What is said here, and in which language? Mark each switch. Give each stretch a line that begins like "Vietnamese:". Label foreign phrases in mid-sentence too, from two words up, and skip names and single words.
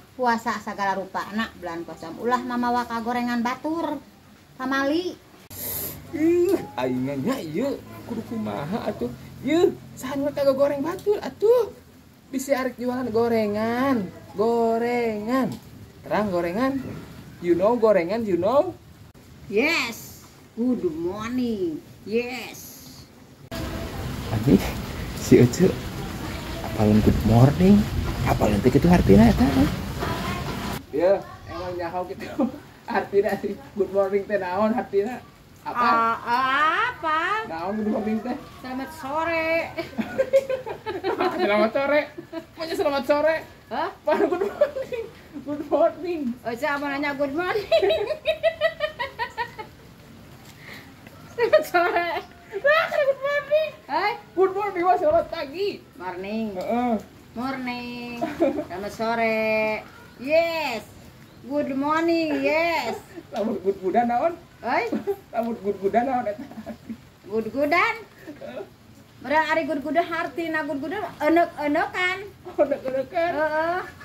Sundanese: Puasa sagala rupana bulan puasa. Ulah mamawa kagorengan batur. Pamali. Aing nya ieu kudu kumaha atuh. Yeuh, sahan we kagak goreng batur atuh. Bisi arek jualan gorengan. Terang gorengan.
English: You know gorengan, you know? Yes. Good morning. Yes.
Sundanese: Ani si Ece apalin
English: good morning.
Sundanese: Apalin teh kitu artina eta. Ya, emang nyaho kitu. Artina sih
English: good morning
Sundanese: teh naon artina?
Indonesian: Apa?
Sundanese: Naon
English: good morning
Sundanese: teh?
Indonesian: Selamat sore. Selamat sore. Pokoknya selamat sore. Hah?
English: Pan good morning. Good morning.
Indonesian: Siapa nanya
English: good morning?
Indonesian: Selamat sore.
English: Good morning. Good morning wah
Indonesian: selamat pagi.
English: Morning. Heeh.
Indonesian: Morning. Selamat sore.
English: Yes. Good morning. Yes.
Sundanese: Lamun good-goodan naon? Lamun good-goodan naon eta? Good-goodan? Mereka ari good-goodan hartina good-goodan enek-enekan. Enek-enekan. Heeh.